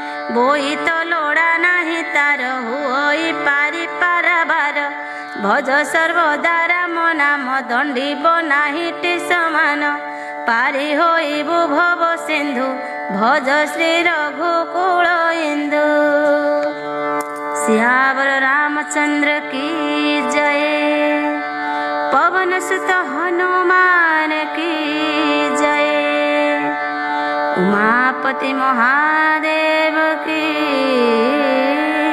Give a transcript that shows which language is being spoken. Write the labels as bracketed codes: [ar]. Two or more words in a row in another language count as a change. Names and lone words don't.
[or] ବୋଇ ତ ଲୋଡ଼ା ନାହିଁ ତାର ହୁଅଇ ପାରି ପାରାବାର। ଭଜ ସର୍ବଦା ରାମ ନାମ ଦଣ୍ଡିବ ନାହିଁଟି ସମାନ। ପାରି ହୋଇବୁ ଭବ ସିନ୍ଧୁ ଭଜ ଶ୍ରୀ ରଘୁକୁଳ ଇନ୍ଦୁ। [hi] सियावर रामचंद्र की जय। पवन सुत हनुमान की जय। उमापति महादेव की जय।